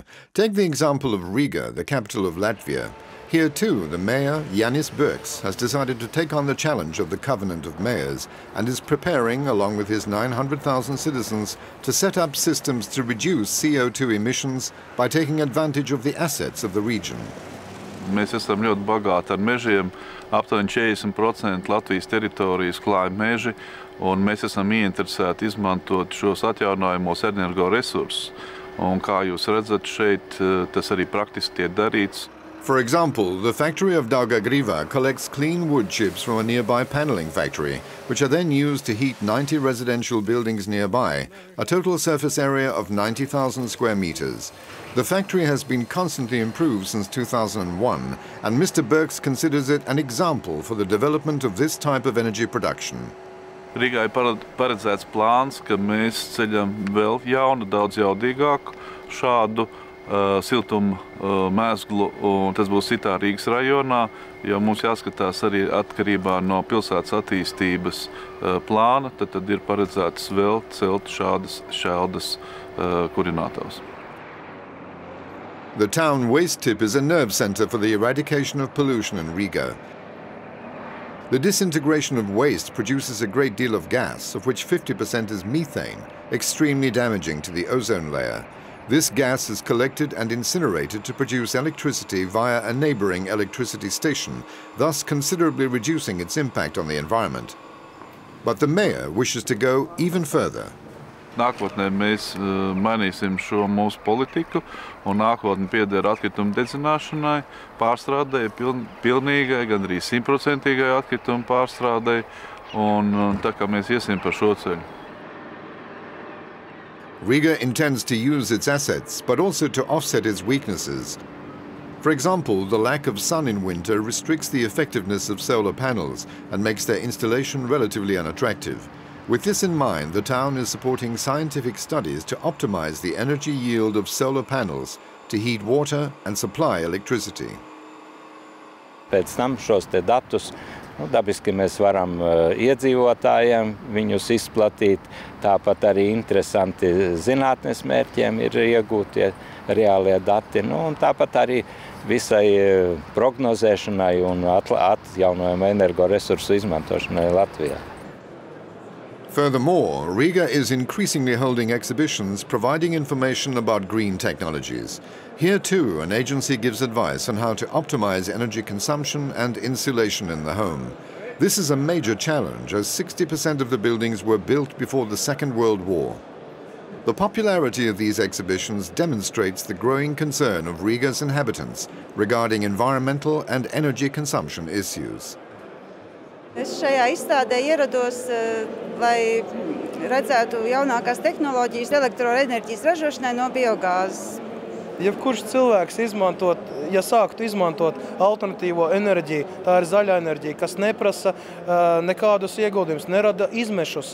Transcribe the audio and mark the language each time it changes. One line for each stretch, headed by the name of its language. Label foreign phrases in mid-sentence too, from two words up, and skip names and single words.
English: Take the example of Riga, the capital of Latvia. Here too, the mayor, Jānis Burks, has decided to take on the challenge of the Covenant of Mayors and is preparing, along with his 900,000 citizens, to set up systems to reduce CO2 emissions by taking advantage of the assets of the region.
Latvian: Mēs esam ļoti bagāti ar mežiem, aptuveni 40% Latvijas teritorijas klāja meži, un mēs esam ieinteresēti izmantot šos atjaunojamos energoresursus. Un kā jūs redzat šeit, tas arī praktiski tiek darīts.
English: For example, the factory of Daugavgrīva collects clean wood chips from a nearby paneling factory, which are then used to heat 90 residential buildings nearby, a total surface area of 90,000 square meters. The factory has been constantly improved since 2001, and Mr. Birks considers it an example for the development of this type of energy production.
Latvian: Rīgai paredzēts plāns, ka mēs ceļam vēl jaunu, daudz jaudīgāku šādu siltumu mēsglu, un tas būs citā Rīgas rajonā, jo mums jāskatās arī atkarībā no pilsētas attīstības plāna, tad ir paredzēts vēl celt šādas šķeldas kurinātavas.
English: The town waste tip is a nerve center for the eradication of pollution in Riga. The disintegration of waste produces a great deal of gas, of which 50% is methane, extremely damaging to the ozone layer. This gas is collected and incinerated to produce electricity via a neighboring electricity station, thus considerably reducing its impact on the environment. But the mayor wishes to go even further.
Latvian: Nākotnē mēs mainīsim šo mūsu politiku, un nākotne pieder atkritumu dedzināšanai, pārstrādei, pilnīgai, gandrīz 100% atkritumu pārstrādei, un tā kā mēs iesim par šo ceļu.
English: Riga intends to use its assets, but also to offset its weaknesses. For example, the lack of sun in winter restricts the effectiveness of solar panels and makes their installation relatively unattractive. With this in mind, the town is supporting scientific studies to optimize the energy yield of solar panels to heat water and supply electricity.
Latvian: Pēc tam šos te datus dabiski mēs varam iedzīvotājiem viņus izplatīt. Tāpat arī interesanti zinātnes mērķiem ir iegūtie reālie dati. Un tāpat arī visai prognozēšanai un atjaunojumu energoresursu izmantošanai Latvijā.
English: Furthermore, Riga is increasingly holding exhibitions providing information about green technologies. Here too, an agency gives advice on how to optimize energy consumption and insulation in the home. This is a major challenge, as 60% of the buildings were built before the Second World War. The popularity of these exhibitions demonstrates the growing concern of Riga's inhabitants regarding environmental and energy consumption issues.
Latvian: Es šajā izstādē ierados, lai redzētu jaunākās tehnoloģijas elektroenerģijas ražošanai no biogāzes. Jebkurš cilvēks sāktu izmantot alternatīvo enerģiju, tā ir zaļā enerģija, kas neprasa nekādus ieguldījumus, nerada izmešus.